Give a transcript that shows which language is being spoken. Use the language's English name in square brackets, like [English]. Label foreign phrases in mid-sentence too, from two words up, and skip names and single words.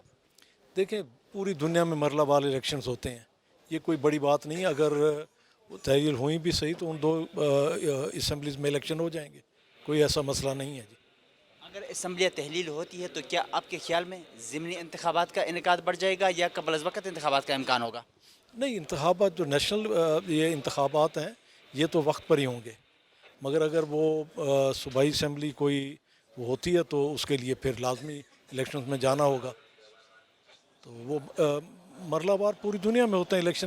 [Urdu] دیکھیں پوری دنیا میں مرلہ وار الیکشنز ہوتے ہیں یہ کوئی بڑی بات نہیں. اگر تحلیل ہوئی بھی صحیح تو ان 2 اسمبلیز میں الیکشن ہو جائیں گے کوئی ایسا مسئلہ نہیں ہے. جی اگر اسمبلیاں تحلیل ہوتی ہے تو کیا آپ کے خیال میں ضمنی انتخابات کا انعقاد بڑھ جائے گا یا قبل از وقت انتخابات کا امکان ہوگا؟ نہیں انتخابات جو نیشنل یہ انتخابات ہیں یہ تو وقت پر ہی ہوں گے مگر اگر وہ صوبائی اسمبلی کوئی وہ ہوتی ہے تو اس کے لیے پھر لازمی الیکشنز میں جانا ہوگا. تو وہ مرلہ وار پوری دنیا میں ہوتے ہیں الیکشن.